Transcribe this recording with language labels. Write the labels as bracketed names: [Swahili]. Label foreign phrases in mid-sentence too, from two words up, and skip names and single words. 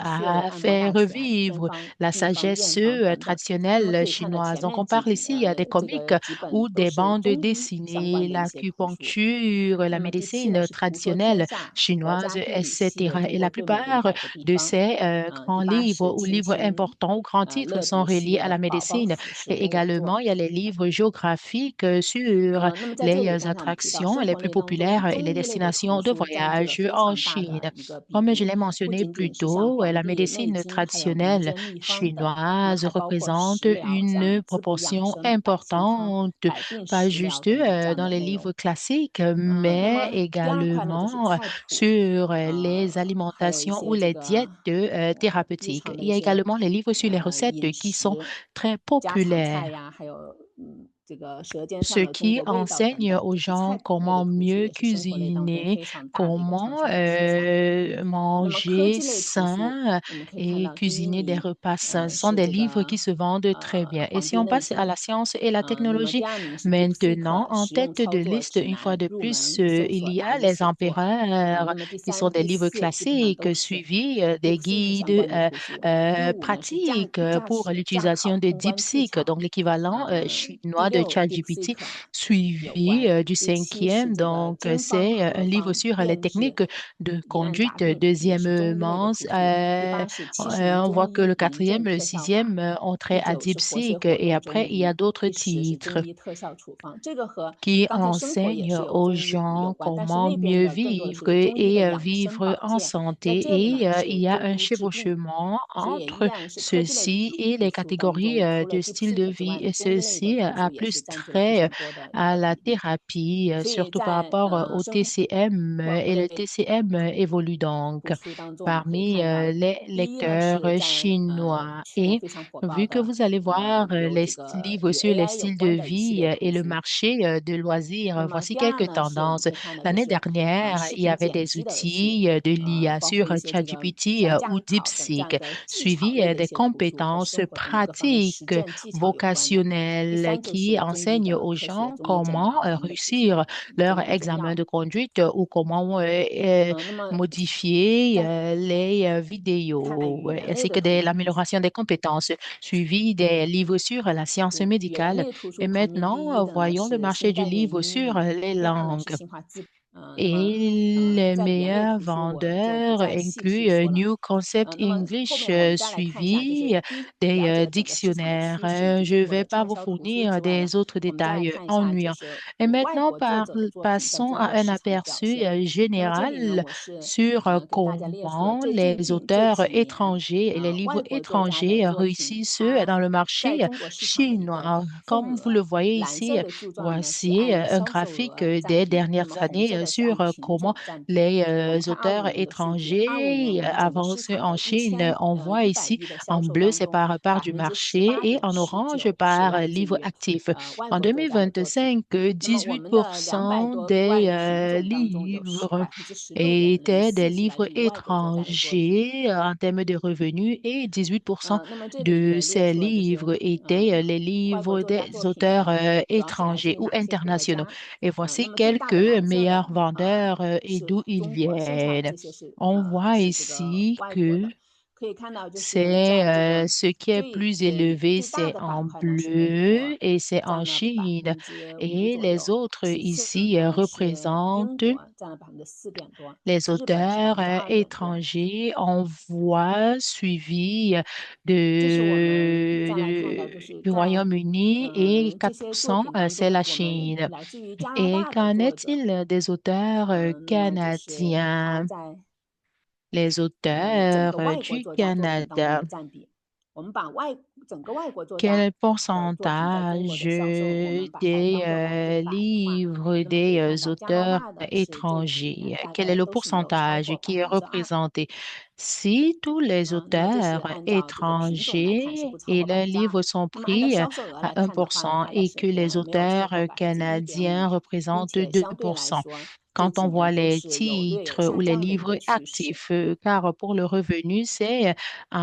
[French] Ça [Chinese] 按摩 [French] fait [Chinese] 大全， [French] revivre [Chinese] 偏方、 [French] la [Chinese] 秘方、 [French] sagesse [Chinese] 验方等等。那么 [French] traditionnelle [Chinese] 可以看到 [French] chinoise. [Chinese] 前 [French] Donc, [Chinese] 面 [French] on parle [Chinese] 几 [French] ici des [Chinese] 这 [French] comiques [Chinese] 个几本 [French] ou [Chinese] 都 [French] des [Chinese] 是 [French] bandes [Chinese] 中医相 [French] dessinées, [Chinese] 关的一些图书。 [French] l'acupuncture, la [Chinese] 那么第七 [French] médecine [Chinese] 呢是图说天 [French] traditionnelle [Chinese] 下，国 [French] chinoise, [Chinese] 家地理系列 [French] etc. [Chinese] 中 [French] Et la [Chinese] 国最美 [French] plupart [Chinese] 的100个地 [French] de [Chinese] 方。 [French] ces grands [Chinese] 第八 [French] livres [Chinese] 是 [French] ou [Chinese] 亲 [French] livres [Chinese] 亲 [French] importants ou grands titres [Chinese] 乐 [French] sont [Chinese] 读系 [French] reliés à [Chinese] 的 [French] la [Chinese] 宝宝 [French] médecine. [Chinese] 服饰 [French] Et [Chinese] 工 [French] également, [Chinese] 作。 [French] il y a les livres géographiques sur [Chinese] 那么在这里， [French] les [Chinese] 刚才我们提到 [French] attractions [Chinese] 生 [French] les [Chinese] 活 [French] plus [Chinese] 类当中， [French] populaires et [Chinese] 中 [French] les [Chinese] 医类的丛 [French] destinations de [Chinese] 书占据了 [French] voyage [Chinese] 非 [French] en [Chinese] 常大 [French] Chine. [Chinese] 的一个比 [French] Comme je [Chinese] 例， [French] l'ai [Chinese] 不 [French] mentionné [Chinese] 仅 [French] plus [Chinese] 仅是像 [French] tôt, [Chinese] 黄 [French] la [Chinese] 帝、内 [French] médecine [Chinese] 经，还有民 [French] traditionnelle [Chinese] 间秘方等，那么 [French] chinoise [Chinese] 还包括 [French] représente [Chinese] 食疗， [French] une [Chinese] 像滋补养 [French] proportion [Chinese] 生、百金汤、 [French] importante, [Chinese] 百病 [French] pas [Chinese] 食疗 [French] juste [Chinese] 等等这样 [French] dans [Chinese] 的 [French] les [Chinese] 内 [French] livres [Chinese] 容。 [French] classiques, [Chinese] 那 [French] mais [Chinese] 么第二块呢，就是 [French] également [Chinese] 菜谱， [French] sur les [Chinese] 还有一 [French] alimentations ou [Chinese] 些这 [French] les [Chinese] 个 [French] diètes [Chinese] 日 [French] thérapeutiques. [Chinese] 常的 [French] Il [Chinese] 一 [French] y a [Chinese] 些 [French] également les livres sur les recettes [Chinese] 饮 [French] qui sont [Chinese] 食、 [French] très [Chinese] 家常菜 [French] populaires, [Chinese] 呀，还有这个舌尖上 [French] ce [Chinese] 的中 [French] qui [Chinese] 国味道等 [French] enseigne [Chinese] 等， [French] aux [Chinese] 这些菜 [French] gens [Chinese] 谱类的 [French] comment [Chinese] 图书 [French] mieux [Chinese] 也是生活类当中 [French] cuisiner, [Chinese] 非常大的一个畅 [French] comment [Chinese] 销的题材。那么科 [French] manger [Chinese] 技类图书， [French] sain [Chinese] 我们可以看 [French] et [Chinese] 到第一 [French] cuisiner des [Chinese] 名 [French] repas sains. Ce sont [Chinese] 是 [French] des [Chinese] 这 [French] livres [Chinese] 个 [French] qui se vendent très bien. Et [Chinese] 黄 [French] si [Chinese] 帝 [French] on [Chinese] 内 [French] passe à [Chinese] 经， [French] la science et la [Chinese] 那么 [French] technologie, [Chinese] 第二名是 [French] maintenant, [Chinese] DeepSeek [French] en [Chinese] 实用 [French] tête [Chinese] 操 [French] de [Chinese] 作 [French] liste, [Chinese] 指 [French] une fois [Chinese] 南 [French] de [Chinese] 入 [French] plus, [Chinese] 门搜 [French] il [Chinese] 索 [French] y a [Chinese] 单的 [French] les [Chinese] 写作。 [French] empereurs [Chinese] 那么第 [French] qui sont [Chinese] 三、 [French] des [Chinese] 第 [French] livres [Chinese] 四基本上 [French] classiques [Chinese] 都是 [French] suivis des [Chinese] DeepSeek 相 [French] guides [Chinese] 关的图书。第五呢是驾 [French] pratiques [Chinese] 驾 [French] pour [Chinese] 驶、驾考 [French] l'utilisation de [Chinese] 通关技 [French] DeepSeek, [Chinese] 巧。 [French] donc l'équivalent [Chinese] 第 [French] chinois de [Chinese] 六 [French] ChatGPT, [Chinese] DeepSeek 有 [French] suivi [Chinese] 关。 [French] du [Chinese] 第七是 [French] cinquième. [Chinese] 这个 [French] Donc, [Chinese] 经方 [French] c'est un [Chinese] 合 [French] livre [Chinese] 方 [French] sur les [Chinese] 辨识 [French] techniques de [Chinese] 疑案杂 [French] conduite. [Chinese] 病，也是中医类的 [French] Deuxièmement, [Chinese] 图书。第八是七十名 [French] on [Chinese] 中 [French] voit que [Chinese] 医 [French] le [Chinese] 临证 [French] quatrième et le [Chinese] 特效法。 [French] sixième ont [Chinese] 第 [French] trait à [Chinese] 九是活学 [French] DeepSeek [Chinese] 活 [French] et [Chinese] 用中 [French] après, il y a [Chinese] 医。 [French] d'autres [Chinese] 第十是 [French] titres [Chinese] 中医特效处方，这个和 [French] qui [Chinese] 刚才生活也 [French] enseignent [Chinese] 是有 [French] aux [Chinese] 中医有 [French] gens [Chinese] 关，但是 [French] comment [Chinese] 那边 [French] mieux [Chinese] 的更多的是 [French] vivre [Chinese] 中医的 [French] et [Chinese] 养生 [French] vivre [Chinese] 保 [French] en [Chinese] 健， 在 [French] santé. [Chinese] 这里 [French] Et [Chinese] 呢 [French] il [Chinese] 是 [French] y a [Chinese] 中 [French] un [Chinese] 医治病。 [French] chevauchement [Chinese] 所以也一 [French] entre [Chinese] 样是科技类 [French] ceci et [Chinese] 图 [French] les [Chinese] 书当 [French] catégories [Chinese] 中，除了 [French] de style de [Chinese] DeepSeek 之 [French] vie. [Chinese] 外 [French] Et [Chinese] 呢，中医类的 [French] ceci [Chinese] 图 [French] a [Chinese] 书也是 [French] plus [Chinese] 占据了非 [French] trait [Chinese] 常多的一 [French] à [Chinese] 个 [French] la [Chinese] 比例。 [French] thérapie, [Chinese] 所以 [French] surtout par [Chinese] 在 [French] rapport au [Chinese] 生 [French] TCM. [Chinese] 活 [French] Et le [Chinese] 类 [French] TCM évolue donc [Chinese] 图书当中，我们可以 [French] parmi [Chinese] 看到， [French] les [Chinese] 第一呢 [French] lecteurs [Chinese] 是在 [French] chinois. [Chinese] 去年 [French] Et [Chinese] 非常火爆 [French] vu que [Chinese] 的 [French] vous allez voir [Chinese] 有 [French] les [Chinese] 这个 [French] livres [Chinese] 与 [French] sur les [Chinese] AI 有 [French] styles de [Chinese] 关的一系 [French] vie [Chinese] 列 [French] et [Chinese] 图 [French] le [Chinese] 书。 [French] marché de [Chinese] 那 [French] loisirs, [Chinese] 么 [French] voici [Chinese] 第二 [French] quelques [Chinese] 呢是我们 [French] tendances. [Chinese] 可以看到就 [French] L'année [Chinese] 是 [French] dernière, [Chinese] 视 [French] il y [Chinese] 频 [French] avait [Chinese] 剪 [French] des [Chinese] 辑的书， [French] outils de l'IA [Chinese] 包括 [French] sur [Chinese] 一些这个 [French] ChatGPT [Chinese] 三 [French] ou [Chinese] 驾考等这样 [French] DeepSeek, [Chinese] 的技巧 [French] suivi [Chinese] 类的一 [French] des [Chinese] 些图书，和 [French] compétences [Chinese] 生活中各方面实 [French] pratiques [Chinese] 践技巧有关的。第 [French] vocationnelles [Chinese] 三就 [French] qui [Chinese] 是中医 [French] enseignent [Chinese] 的 [French] aux [Chinese] 科学、 [French] gens [Chinese] 中医诊疗 [French] comment [Chinese] 方面的图书， [French] réussir [Chinese] 中 [French] leur [Chinese] 医中 [French] examen [Chinese] 药。 [French] de conduite ou comment [Chinese] 那么 [French] modifier [Chinese] 在 [French] les [Chinese] 看 [French] vidéos, [Chinese] 语言类 [French] ainsi [Chinese] 的 [French] que [Chinese] 图 [French] l'amélioration des compétences, suivi des livres sur la science [Chinese] 语言 [French] médicale. [Chinese] 类图书 [French] Et [Chinese] 排名第 [French] maintenant, [Chinese] 一的呢 [French] voyons le [Chinese] 是 [French] marché [Chinese] 现 [French] du [Chinese] 代人 [French] livre [Chinese] 英 [French] sur [Chinese] 语， [French] les [Chinese] 第二呢是 [French] langues. [Chinese] 新华字。那么 [French] Et les [Chinese] 在语言类 [French] meilleurs [Chinese] 图书我们就不 [French] vendeurs [Chinese] 再细细 [French] incluent [Chinese] 说了。 [French] New Concept [Chinese] 那么后 [French] English [Chinese] 面我们再来看一下，就是 [French] suivi [Chinese] 了解 [French] des [Chinese] 了整个市场的 [French] dictionnaires. [Chinese] 趋势以及 [French] Je ne [Chinese] 中国 [French] vais [Chinese] 的 [French] pas [Chinese] 畅 [French] vous [Chinese] 销图书 [French] fournir [Chinese] 之外呢， [French] des autres [Chinese] 我们再来 [French] détails [Chinese] 看一下就 [French] ennuyants. [Chinese] 是 [French] Et [Chinese] 外 [French] maintenant, [Chinese] 国作者的作品在 [French] passons [Chinese] 中 [French] à [Chinese] 国 [French] un [Chinese] 市场的表 [French] aperçu [Chinese] 现。那么这里呢， [French] général [Chinese] 我是 [French] sur [Chinese] 给大家列出了 [French] comment [Chinese] 最 [French] les [Chinese] 近这 [French] auteurs [Chinese] 几年 [French] étrangers et les livres [Chinese] 外国作家的 [French] étrangers [Chinese] 作品， [French] réussissent [Chinese] 它 [French] dans le [Chinese] 在 [French] marché [Chinese] 中国市场的一个 [French] chinois. [Chinese] 份 [French] Comme vous [Chinese] 额。 [French] le voyez [Chinese] 蓝色 [French] ici, [Chinese] 的柱状呢是 [French] voici [Chinese] 按 [French] un [Chinese] 销售 [French] graphique [Chinese] 额占 [French] des [Chinese] 比，那 [French] dernières [Chinese] 么红色 [French] années [Chinese] 的是按 [French] sur [Chinese] 品 [French] comment [Chinese] 种占比。我 [French] les [Chinese] 们看25 [French] auteurs [Chinese] 年的数据，25年 [French] étrangers [Chinese] 我们整个市 [French] avancent [Chinese] 场 [French] en [Chinese] 的 [French] Chine. On voit [Chinese] 100 [French] ici [Chinese] 亿的销 [French] en [Chinese] 售 [French] bleu, [Chinese] 当 [French] c'est [Chinese] 中， [French] par part du marché [Chinese] 18% [French] et [Chinese] 的 [French] en [Chinese] 19 [French] orange [Chinese] 是 [French] par [Chinese] 来自 [French] livre [Chinese] 于 [French] actif. [Chinese] 外 [French] En [Chinese] 国作家的作品。 [French] 2025, [Chinese] 那么我们的200 [French] 18% [Chinese] 多万的品 [French] des [Chinese] 种当中，有 [French] livres [Chinese] 16.04% [French] étaient des [Chinese] 是来 [French] livres [Chinese] 自于外国作家的作品。 [French] étrangers en termes de revenus et 18% [Chinese] 那么这里 [French] de [Chinese] 也列 [French] ces [Chinese] 出了就是 [French] livres étaient les [Chinese] 外国 [French] livres [Chinese] 作家 [French] des [Chinese] 作品 [French] auteurs [Chinese] 主要是来自 [French] étrangers [Chinese] 于 [French] ou [Chinese] 哪些国 [French] internationaux. [Chinese] 家。 [French] Et [Chinese] 那 [French] voici [Chinese] 么最大的 [French] quelques [Chinese] 蓝色 [French] meilleurs [Chinese] 的 [French] vendeurs et [Chinese] 是 [French] d'où ils [Chinese] 中国，剩下 [French] viennent. [Chinese] 这些是 [French] On voit [Chinese] 是这个 [French] ici [Chinese] 外国 [French] que [Chinese] 的。可以看到就是 [French] c'est [Chinese] 在这个 [French] ce qui est plus élevé, [Chinese] 最大 [French] c'est [Chinese] 的板 [French] en [Chinese] 块呢是美国， [French] bleu et c'est en [Chinese] 占了 [French] Chine. [Chinese] 5% [French] Et [Chinese] 左 [French] les [Chinese] 右。 [French] autres [Chinese] 其次 [French] ici [Chinese] 呢是 [French] représentent [Chinese] 英国，占了4%多， [French] les [Chinese] 日本是 [French] auteurs [Chinese] 2%多。 [French] étrangers. On voit suivi [Chinese] 这是我们再来看到， [French] de, [Chinese] 就是 [French] du [Chinese] 在 [French] Royaume-Uni et [Chinese] 这些作 [French] 4%, [Chinese] 品当 [French] c'est [Chinese] 中， [French] la [Chinese] 我们 [French] Chine. [Chinese] 来自于加拿 [French] Et [Chinese] 大的 [French] qu'en [Chinese] 作者， [French] est-il des auteurs [Chinese] 那么就是他 [French] canadiens? [Chinese] 在 [French] Les [Chinese] 整 [French] auteurs [Chinese] 个外国 [French] du [Chinese] 作家作品当中 [French] Canada. [Chinese] 的占比。我们把整个外国作家 [French] Quel [Chinese] 的作品在中国 [French] pourcentage [Chinese] 的销售，我们把它当做100%的话， [French] livres [Chinese] 那么可以 [French] des [Chinese] 看到加拿 [French] auteurs [Chinese] 大的是这几年 [French] étrangers? [Chinese] 大 [French] Quel est [Chinese] 概 [French] le [Chinese] 都是没有超 [French] pourcentage [Chinese] 过 [French] qui est [Chinese] 2%。 [French] représenté? Si tous les [Chinese] 那么这是 [French] auteurs [Chinese] 按照这个品种来看是 [French] étrangers [Chinese] 不超 [French] et [Chinese] 过 [French] leurs [Chinese] 2%。 [French] livres sont [Chinese] 那么按照 [French] pris [Chinese] 销售额 [French] à [Chinese] 来看的话呢， [French] 1% [Chinese] 大概 [French] et [Chinese] 是 [French] que les [Chinese] 没有超 [French] auteurs [Chinese] 过 [French] canadiens [Chinese] 1.5%， 并 [French] représentent [Chinese] 且相对来 [French] 2%. [Chinese] 说这 [French] Quand [Chinese] 几 [French] on [Chinese] 年 [French] voit [Chinese] 都 [French] les [Chinese] 是略有 [French] titres ou [Chinese] 下 [French] les [Chinese] 降的一 [French] livres [Chinese] 个趋势。 [French] actifs, car pour le revenu, c'est à